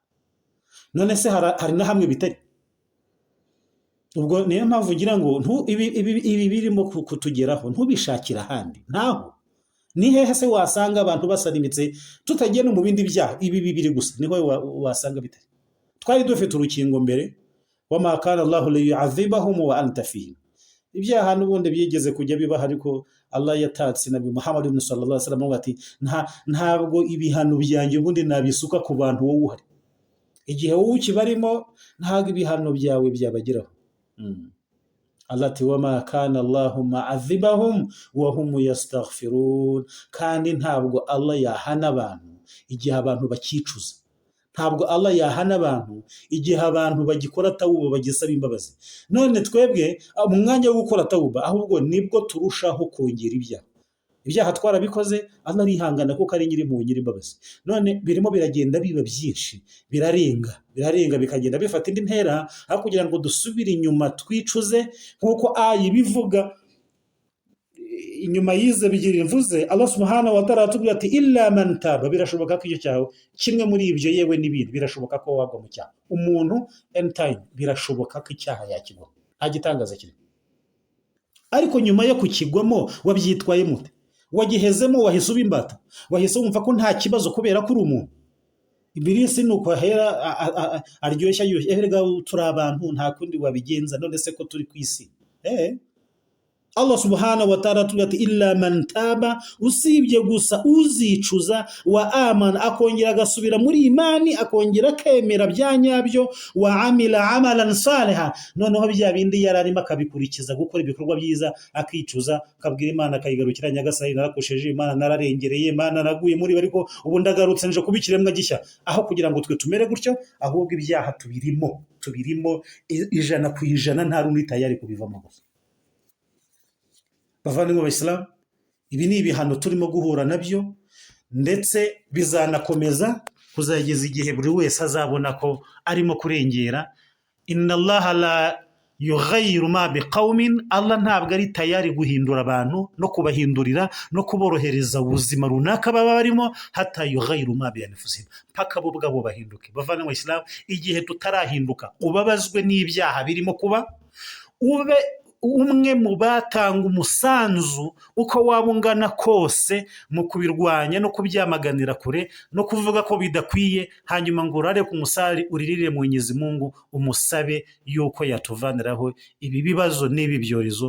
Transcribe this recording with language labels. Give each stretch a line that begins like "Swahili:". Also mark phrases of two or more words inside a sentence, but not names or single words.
Kinyarwanda: None se hari na hamwe bitari? Ubwo niyo mpamvu ngira ngo ibi birimo kutugeraho ntubishakira ahandi. Ntaho ni hehe se wasanga abantu basanimitse tutagiye no mu bindi byaha? Ibi bibiri gusa niho wasanga bitari. Twari dufite urukingo mbere,
Arabic: وما كان الله ليعذبهم وأنت فيهم.
Kinyarwanda: Ibyaha n'ubundi byigeze kujya bibaho, ariko Allah yatatse Nabi Muhammad
Arabic: صلى الله عليه وسلم
Kinyarwanda: ati ntabwo ibihano byanjye ubundi nabisuka ku bantu wowe uhari. Igihe wowe ukibarimo ntabwo ibihano byawe byabageraho.
Arabic: Allah ati وما كان الله معذبهم وهم يستغفرون.
Kinyarwanda: Kandi ntabwo Allah yahana abantu igihe abantu bakicuza, ntabwo Allah yahana abantu igihe abantu bagikora tawuba bagisaba imbabazi. None twebwe mu mwanya wo gukora tawuba ahubwo nibwo turushaho kongera ibyaha twarabikoze, Allah arihangana kuko ari nyiri mu nyiri imbabazi. None birimo biragenda biba byinshi, birarenga bikagenda bifata indi ntera, aho kugira ngo dusubire inyuma twicuze nkuko bivuga. Inyuma yize bigira imvuze,
Arabic: الله سبحانه وتعالى
Kinyarwanda: atubwira ati
Arabic: إلا من تاب.
Kinyarwanda: Birashoboka ko icyo cyawe kimwe muri ibyo yewe n'ibindi birashoboka ko wagwa mu cyaha. Umuntu anytime birashoboka ko icyaha yakigwa, nta gitangaza kiri. Ariko nyuma yo kukigwamo wabyitwaye mute? Wagihezemo wahise uba imbata, wahise wumva ko nta kibazo kubera ko uri umuntu. Ibirisi nuko ahera aryoshya erega turi abantu, nta kundi wabigenza. None se ko turi ku isi,
Arabic: الله سبحانه وتعالى ati إلا من تاب,
Kinyarwanda: usibye gusa uzicuza,
Arabic: وآمن
Kinyarwanda: akongera agasubira muri imani, akongera akemera byanyabyo,
Arabic: وعمل عملا صالحا,
Kinyarwanda: noneho bya bindi yararimo akabikurikiza gukora ibikorwa byiza, akicuza akabwira Imana, akayigarukira Nyagasani, narakosheje Imana, nararengereye Imana, naguye muri ariko ubu ndagarutse nje kubikiremwa gishya. Aho kugira ngo twe tumere gutyo, ahubwo ibyaha tubirimo 100% nta rundi tayari kubivamo gusa. Bavandimwe b'Abayisilamu, ibi ni ibihano turimo guhura nabyo, ndetse bizanakomeza kuzageza igihe buri wese azabona ko arimo kurengera.
Arabic: إن الله لا يغير ما بقوم,
Kinyarwanda: Allah ntabwo ari tayari guhindura abantu no kubahindurira no kuborohereza ubuzima runaka baba barimo,
Arabic: حتى يغيروا ما بأنفسهم,
Kinyarwanda: paka bo ubwabo bahinduke. Bavandimwe b'Abayisilamu, igihe tutarahinduka ubabazwe n'ibyaha birimo kuba, ube umwe mu batanga umusanzu uko waba ungana kose mu kubirwanya no kubyamaganira kure no kuvuga ko bidakwiye, hanyuma ngo urare ku musari uririre mu
Swahili: Mwenyezi Mungu
Kinyarwanda: umusabe yuko yatuvaniraho ibi bibazo n'ibi byorezo.